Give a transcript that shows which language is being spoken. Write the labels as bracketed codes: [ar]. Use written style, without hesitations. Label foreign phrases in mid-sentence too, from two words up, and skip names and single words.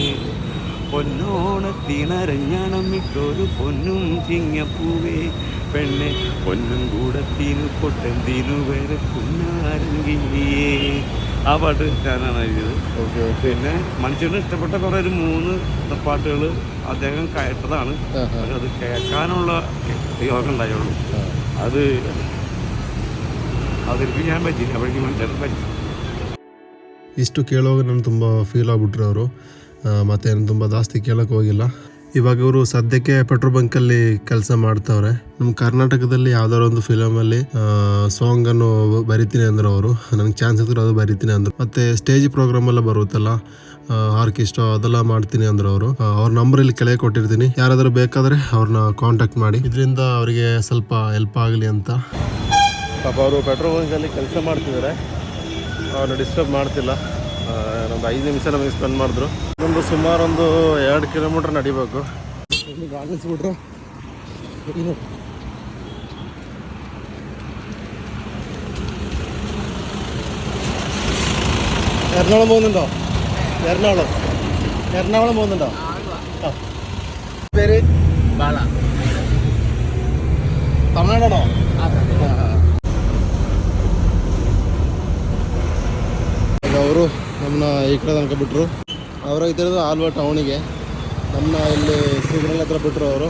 [ml] പൊന്നോണത്തിനരഞ്ഞാണമിട്ടൊരു പൊന്നും ചിങ്ങപ്പൂവേ, പെണ്ണെ പൊന്നും കൂടത്തിനു പൊട്ടെന്തിനു വരെ കുഞ്ഞാരങ്കിളിയേ. ആ പാട്ട് ഞാനാണ് എഴുതിയത്. പിന്നെ മനുഷ്യന് ഇഷ്ടപ്പെട്ട കുറേ ഒരു 3 പാട്ടുകൾ അദ്ദേഹം കേട്ടതാണ്. പക്ഷെ അത് കേൾക്കാനുള്ള യോഗം ഉണ്ടായുള്ളൂ. ಅದಕ್ಕೆ ഞാൻ പറ്റില്ല. അപ്പോഴേക്കും മനുഷ്യർക്ക് പറ്റി. [kn] ಇಷ್ಟು ಕೇಳುವಾಗ ನಾನು ತುಂಬ ಫೀಲ್ ಆಗಿಬಿಟ್ರು ಅವರು. ಮತ್ತೇನು ತುಂಬ ಜಾಸ್ತಿ ಕೇಳೋಕ್ಕೆ ಹೋಗಿಲ್ಲ. ಇವಾಗ ಇವರು ಸದ್ಯಕ್ಕೆ [en] petrol bunkalli [kn] ಕೆಲಸ ಮಾಡ್ತವ್ರೆ. ನಮ್ಮ ಕರ್ನಾಟಕದಲ್ಲಿ ಯಾವ್ದಾದ್ರು ಒಂದು ಫಿಲಮಲ್ಲಿ ಸಾಂಗನ್ನು ಬರಿತೀನಿ ಅಂದ್ರೆ ಅವರು, ನನಗೆ ಚಾನ್ಸ್ ಇದ್ರೆ ಅದು ಬರಿತೀನಿ ಅಂದರು. ಮತ್ತು [en] stage program [kn] ಎಲ್ಲ ಬರುತ್ತಲ್ಲ, ಆರ್ಕೆಸ್ಟ್ರಾ ಅದೆಲ್ಲ ಮಾಡ್ತೀನಿ ಅಂದ್ರೆ ಅವರು. ಅವ್ರ ನಂಬರ್ ಇಲ್ಲಿ ಕೆಳಗೆ ಕೊಟ್ಟಿರ್ತೀನಿ, ಯಾರಾದರೂ ಬೇಕಾದರೆ ಅವ್ರನ್ನ ಕಾಂಟ್ಯಾಕ್ಟ್ ಮಾಡಿ. ಇದರಿಂದ ಅವರಿಗೆ ಸ್ವಲ್ಪ ಹೆಲ್ಪ್ ಆಗಲಿ ಅಂತ. ಪಾಪ ಅವರು [en] petrol bunkalli [kn] ಕೆಲಸ ಮಾಡ್ತಿದ್ದಾರೆ, ಅವ್ರನ್ನ ಡಿಸ್ಟರ್ಬ್ ಮಾಡ್ತಿಲ್ಲ. ಒಂದು 5 ನಿಮಿಷ ನಮಗೆ ಸ್ಪೆಂಡ್ ಮಾಡಿದ್ರು. ಸುಮಾರು 2 ಕಿಲೋಮೀಟರ್ ನಡಿಬೇಕು. ಗಾಡಿಸ್ಬಿಟ್ರು. [ml] എറണാകുളം പോകുന്നുണ്ടോ? എറണാകുളം പോകുന്നുണ്ടോ? പേര് ಬಾಳ. [kn] ತಮಿಳ್ನಾಡಾണോ? ಅವರು ನಮ್ಮನ್ನ ಈ ಕಡೆ ತನಕ ಬಿಟ್ಟರು. ಅವರು ಇದ್ದಿರೋದು ಆಲ್ವಾ ಟೌನಿಗೆ, ನಮ್ಮನ್ನ ಇಲ್ಲಿ ಸಿಗ್ನಲ್ ಹತ್ರ ಬಿಟ್ಟರು ಅವರು.